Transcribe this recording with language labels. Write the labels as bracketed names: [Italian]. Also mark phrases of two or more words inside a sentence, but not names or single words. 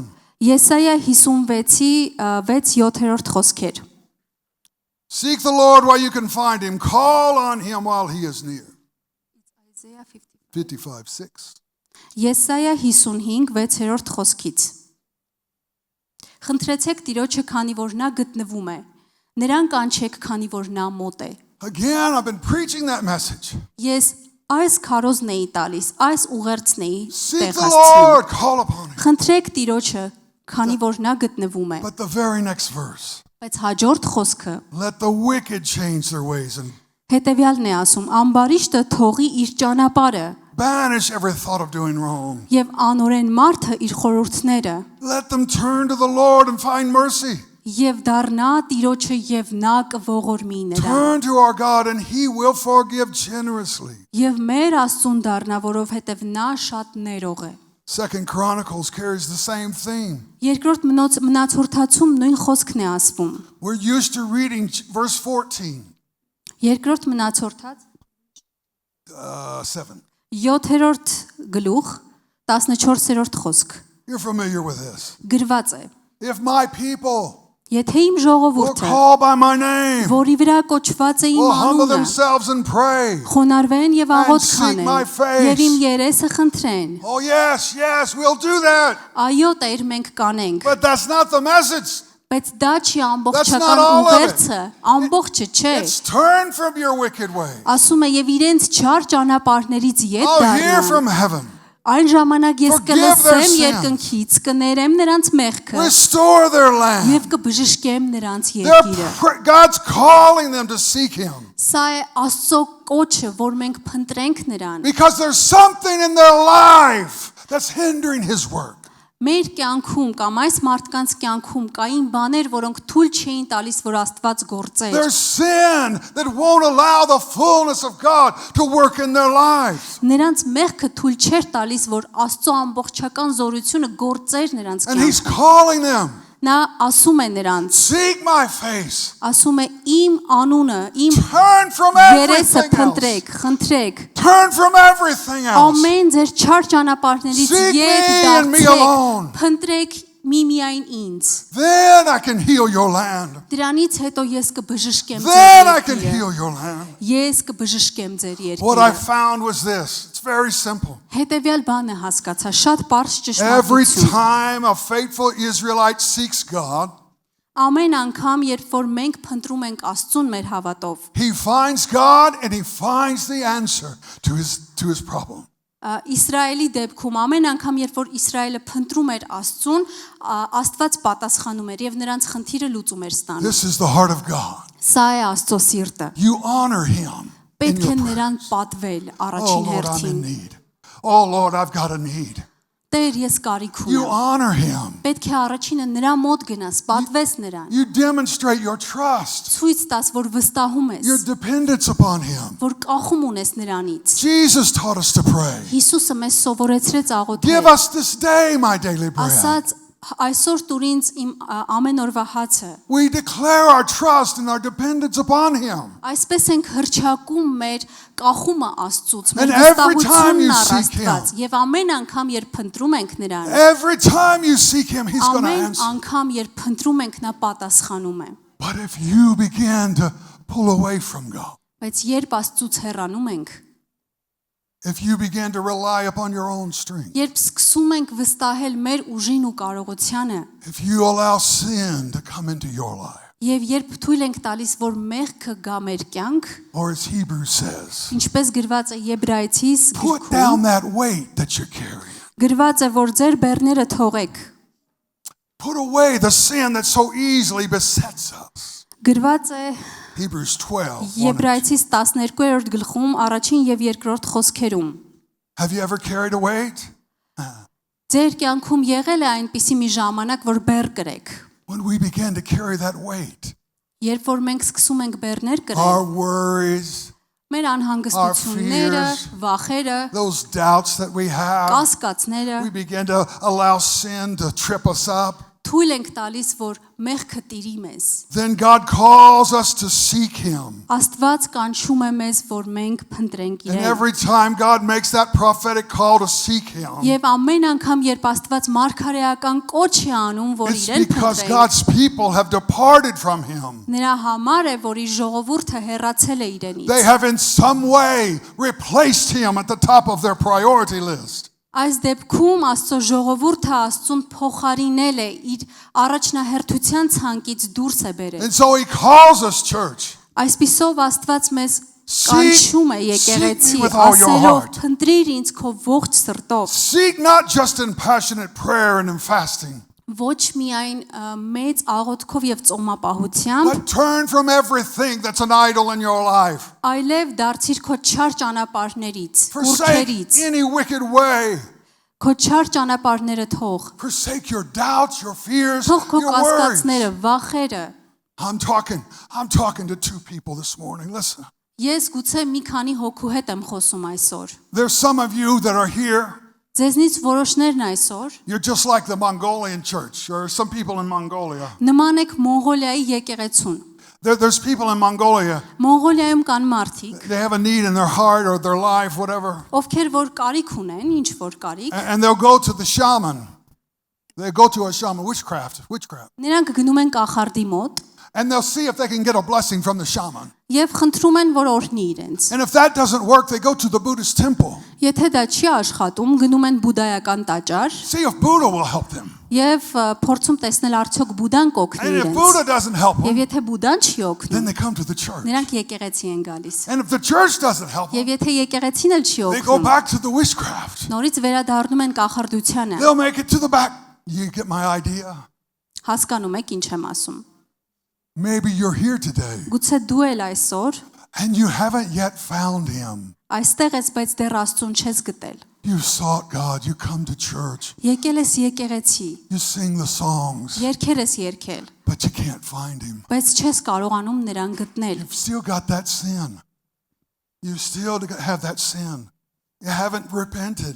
[Armenian] Եսայա 56-ի 6-7 խոսքեր։ [English] seek the Lord while you can find him. Call on him while he is near. 55, 6. [Armenian] Եսայա 55 6-րդ խոսքից։ Խնդրեցեք Տիրոջը, քանի որ նա գտնվում է։ Նրան կանչեք, քանի որ նա մոտ է։ [English] Again, I've been preaching that message. [Armenian] Ես այս քարոզն էի տալիս, այս ուղերձն էի [English] Seek the [Armenian] տեղացնում։ [English] Lord, call upon him. [Armenian] Խնդրեք Տիրոջը, քանի որ նա գտնվում է։ [English] But the very next verse, [Armenian] Բայց հաջորդ խոսքը [English] let the wicked change their ways and [Armenian] հետևյալն է ասում. Ամբարիշտը թողի իր ճանապարհը [English] banish every thought of doing wrong. [Armenian] եւ անօրեն մարդը իր խորհուրդները [English] Let them turn to the Lord and find mercy. [Armenian] եւ դառնա Տիրոջը եւ նա կողորմի նրան։ [English] Turn to our God and he will forgive generously. [Armenian] Եվ մեր Աստծուն դառնա, որովհետև նա շատ ներող է։ [English] Second Chronicles carries the same theme. [Armenian] Երկրորդ մնացորդացում նույն խոսքն է ասվում։ [English] We're used to reading verse 14, [Armenian] Երկրորդ մնացորդած 7. 7-րդ գլուխ 14-րդ խոսք [English] You're familiar with this. [Armenian] գրված է. [English] If my people [Armenian] Եթե իմ [English] will [Armenian] ժողովուրդը, [English] call by my name, [Armenian] որի վրա կոչված է իմ [English] will humble [Armenian] անունը, [English] themselves and pray. [Armenian] խոնարհվեն եւ աղոթ [English] seek my [Armenian] քանեն [English] face. [Armenian] եւ իմ երեսը խնդրեն, [English] Oh, yes, yes, we'll do that. [Armenian] այո Տեր մենք կանենք, [English] But that's not the message. [Armenian] բայց դա չի [English] That's [Armenian] ամբողջական [English] not all of it. [Armenian] ուղերձը, ամբողջը չէ։ [English] It's turn from your wicked way. [Armenian] Ասում է եւ իրենց չար ճանապարհներից ետ [English] I'll hear [Armenian] դառնան։ [English] from heaven. [Armenian] Այն ժամանակ ես [English] Forgive their [Armenian] կլսեմ [English] sins. [Armenian] երկնքից, կներեմ նրանց մեղքը [English] Restore their land. [Armenian] եւ կբժշկեմ նրանց երկիրը։ [English] God's calling them to seek him. [Armenian] Սա է Աստծո կոչը, որ մենք փնտրենք նրան։ [English] Because there's something in their life that's hindering his work. [Armenian] Մեր կյանքում կամ այս մարդկանց կյանքում կային բաներ, որոնք թույլ չէին տալիս, որ Աստված գործեր։ [English] There's sin that won't allow the fullness of God to work in their lives. [Armenian] Նրանց մեղքը թույլ չէր տալիս, որ Աստծո ամբողջական զորությունը գործեր նրանց [English] And he's [Armenian] կյանքում։ [English] calling them. [Armenian] Նա ասում է նրանց, [English] Seek my face. [Armenian] ասում է իմ անունը, իմ [English] Turn from [Armenian] երեսը [English] everything else. [Armenian] փնտրեք, խնդրեք։ [English] Turn from everything else. [Armenian] Ամեն ձեր չար ճանապարհներից [English] Seek [Armenian] ետ [English] me and me [Armenian] դարձեք, [English] alone. [Armenian] փնտրեք միայն ինձ։ [English] Then I can heal your land. [Armenian] Դրանից հետո ես կբժշկեմ [English] Then [Armenian] ձեր [English] I can [Armenian] երկիրը։ [English] heal your land. [Armenian] Ես կբժշկեմ ձեր [English] What I [Armenian] երկիրը։ [English] found was this. It's very simple. [Armenian] Հետևյալ բանը հասկացա, շատ པարզ [English] Every [Armenian] ճշմարտություն։ [English] time a faithful Israelite seeks God, [Armenian] Ամեն անգամ, երբ որ մենք փնտրում ենք Աստծուն մեր հավատով, [English] he finds God and he finds the answer to his problem. [Armenian] Իսրայելի դեպքում ամեն անգամ, երբ որ Իսրայելը փնտրում էր Աստծուն, Աստված պատասխանում էր եւ նրանց խնդիրը լուծում էր ստանում։ [English] This is the heart of God. [Armenian] Սա է Աստծո սիրտը։ [English] You honor him in [Armenian] Պետք է [English] your [Armenian] նրան [English] prayers. [Armenian] պատվել [English] Oh [Armenian] առաջին [English] Lord, I'm in [Armenian] հերթին։ [English] need. Oh Lord, I've got a need. [Armenian] Տեր, ես կարիք [English] You [Armenian] ունեմ։ [English] honor him. [Armenian] Պետք է առաջինը նրա մոտ գնաս, պատվես նրան։ [English] You demonstrate your trust, [Armenian] Ցույց տաս, որ վստահում ես, [English] your dependence upon him. [Armenian] որ կախում ունես նրանից։ [English] Jesus taught us to pray. [Armenian] Հիսուսը մեզ սովորեցրեց [English] Give [Armenian] աղոթել։ [English] us this day my daily bread. [Armenian] Ասաց այսօր տուր ինձ իմ ամեն օրվա հացը։ [English] We declare our trust and our dependence upon him. [Armenian] Այսպես ենք հրճակում մեր կախումը Աստծուց, մեր [English] And every time you [Armenian] վստահությունն առ [English] seek him. [Armenian] Աստված, եւ ամեն անգամ երբ փնտրում ենք նրան, [English] Every time you seek him, he's going to [Armenian] ամեն [English] answer. [Armenian] անգամ երբ փնտրում ենք նա պատասխանում է։ [English] But if you begin to pull away from God, [Armenian] Բայց երբ Աստծուց հեռանում ենք, [English] if you begin to rely upon your own strength, [Armenian] երբ սկսում ենք վստահել մեր ուժին ու կարողությանը, [English] if you allow sin to come into your life, [Armenian] եւ երբ թույլ ենք տալիս, որ մեղքը գա մեր կյանք, [English] or as Hebrews says, [Armenian] ինչպես գրված է Եբրայեցիս [English] put [Armenian] գրքում, [English] down that weight that you're carrying. [Armenian] գրված է, որ ձեր բեռները թողեք։ [English] Put away the sin that so easily besets us. [Armenian] Գրված է [English] Hebrews 12. 1 and 2. [Armenian] Եբրայեցիս 12-րդ գլխում առաջին եւ երկրորդ խոսքերում։ [English] Have you ever carried a weight? [Armenian] Ձեր կյանքում եղել է այնպիսի մի ժամանակ, որ բեռ կրեք։ [English] When we begin to carry that weight, [Armenian] Երբ որ մենք սկսում ենք բեռներ [English] our [Armenian] կրել, [English] worries, [Armenian] մեր անհանգստությունները, [English] fears, [Armenian] վախերը, [English] those doubts that we have, [Armenian] կասկածները, [English] we begin to allow sin to trip us up. [Armenian] թույլ ենք տալիս, որ մեղքը տիրի մեզ։ [English] Then God calls us to seek him. [Armenian] Աստված կանչում է մեզ, որ մենք փնտրենք [English] And [Armenian] իրեն։ [English] every time God makes that prophetic call to seek him, [Armenian] Եվ ամեն անգամ, երբ Աստված մարգարեական կոչ է անում, որ [English] it's [Armenian] իրեն [English] because [Armenian] փնտրենք, [English] God's people have departed from him. [Armenian] նրա համար է, որ իր ժողովուրդը հեռացել է իրենից։ [English] They have in some way replaced him at the top of their priority list. [Armenian] Այս դեպքում Աստծո ժողովուրդը Աստծուն փոխարինել է, իր առաջնահերթության ցանկից դուրս է բերել։ [English] And so he calls us, church. [Armenian] Այսպիսով Աստված մեզ [English] Seek- [Armenian] կանչում է [English] seek [Armenian] եկեղեցի, [English] me with all your [Armenian] ասելով. [English] heart. [Armenian] Փնտրիր ինձ քո ողջ սրտով, [English] Seek not just in passionate prayer and in fasting, [Armenian] ոչ միայն մեծ աղոթքով եւ ծոմապահությամբ, [English] but turn from everything that's an idol in your life. [Armenian] այլև դարձիր քո չար ճանապարհներից, [English] Forsake [Armenian] ուրքերից, [English] any wicked way. [Armenian] քո չար ճանապարհները թող, [English] Forsake your doubts, your fears, [Armenian] թող քո [English] your worries. [Armenian] կասկածները, վախերը։ [English] I'm talking to two people this morning. Listen. [Armenian] Ես գուցե մի քանի հոգու հետ եմ խոսում այսօր։ [English] There's some of you that are here. [Armenian] Ձեզնից որոշներն այսօր [English] You're just like the Mongolian church, or some people in Mongolia. [Armenian] նման եք Մոնղոլիայի եկեղեցուն։ [English] There's people in Mongolia, [Armenian] Մոնղոլիայում կան մարդիկ, [English] they have a need in their heart or their life, whatever, [Armenian] ովքեր որ կարիք ունեն, ինչ որ կարիք, [English] and they'll go to the shaman. They go to a shaman, witchcraft. [Armenian] նրանք գնում են կախարդի մոտ [English] And they'll see if they can get a blessing from the shaman. [Armenian] եւ խնդրում են, որ օրհնի իրենց։ [English] And if that doesn't work, they go to the Buddhist temple. [Armenian] Եթե դա չի աշխատում, գնում են բուդայական տաճար [English] See if Buddha will help them. [Armenian] եւ փորձում տեսնել արդյոք Բուդան կօգնի [English] And if Buddha [Armenian] իրենց։ [English] doesn't help [Armenian] Եվ [English] them, [Armenian] եթե Բուդան չի [English] then [Armenian] օգնում, [English] they come to the church. [Armenian] նրանք եկեղեցի են գալիս։ [English] And if the church doesn't help them, [Armenian] Եվ եթե եկեղեցին էլ չի [English] they go [Armenian] օգնում, [English] back to the witchcraft. [Armenian] նորից վերադառնում են կախարդությանը։ [English] They'll make it to the back. You get my idea? [Armenian] Հասկանում եք ինչ եմ ասում։ [English] Maybe you're here today [Armenian] Գուցե դու էլ այսօր [English] and you haven't yet found him. [Armenian] այստեղ ես, բայց դեռ Աստծուն չես գտել։ [English] You sought God, you come to church, [Armenian] Եկել ես եկեղեցի, [English] you sing the songs, [Armenian] երգեր ես երգել, [English] but you can't find him. [Armenian] բայց չես կարողանում նրան գտնել։ [English] You've still got that sin. You still have that sin. You haven't repented.